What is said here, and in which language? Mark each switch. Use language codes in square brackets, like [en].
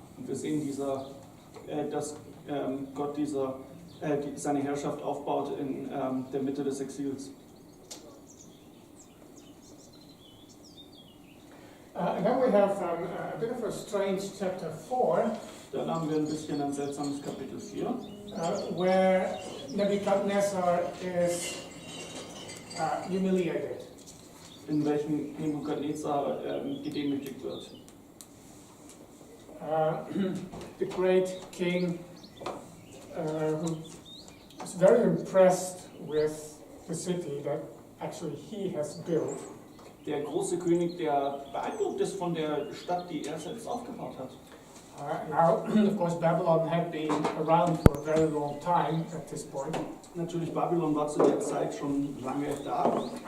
[de] Und wir sehen dass Gott seine Herrschaft aufbaut in der Mitte des Exils. [en] And then we have a bit of a strange chapter 4. [de] Dann haben wir ein bisschen ein seltsames Kapitel 4. [en] Where Nebuchadnezzar is humiliated. [de] In welchem Nebukadnezar gedemütigt wird. [en] The great king who is very impressed with the city that actually he has built. [de] Der große König, der beeindruckt ist von der Stadt, die er selbst aufgebaut hat. [en] Now, of course, Babylon had been around for a very long time at this point. [de] Natürlich, Babylon war zu der Zeit schon lange da.